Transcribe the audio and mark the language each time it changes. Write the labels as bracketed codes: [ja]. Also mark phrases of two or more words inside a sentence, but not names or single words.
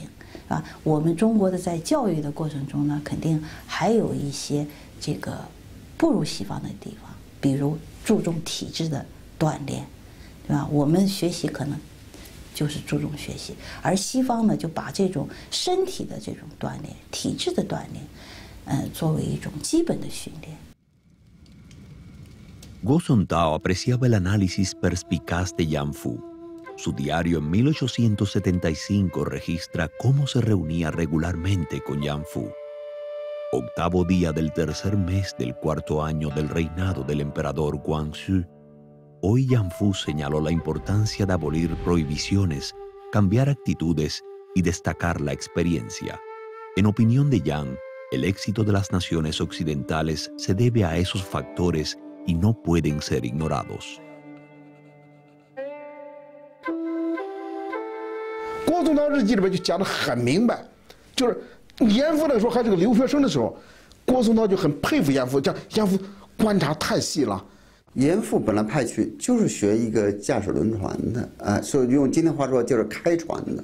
[zh] 啊，我们中国的在教育的过程中呢，肯定还有一些这个不如西方的地方，比如注重体质的锻炼，对吧？我们学习可能就是注重学习，而西方呢就把这种身体的这种锻炼、体质的锻炼，作为一种基本的训练。 [es] Guo Sontao apreciaba el análisis perspicaz de Yang Fu. Su diario en 1875 registra cómo se reunía regularmente con Yang Fu. Octavo día del tercer mes del cuarto año del reinado del emperador Guangxu, hoy Yang Fu señaló la importancia de abolir prohibiciones, cambiar actitudes y destacar la experiencia. En opinión de Yang, el éxito de las naciones occidentales se debe a esos factores y no pueden ser ignorados. [zh] 郭松涛日记里边就讲得很明白，就是严复那个时候还是个留学生的时候，郭松涛就很佩服严复，讲严复观察太细了。严复本来派去就是学一个驾驶轮船的，所以用今天话说就是开船的。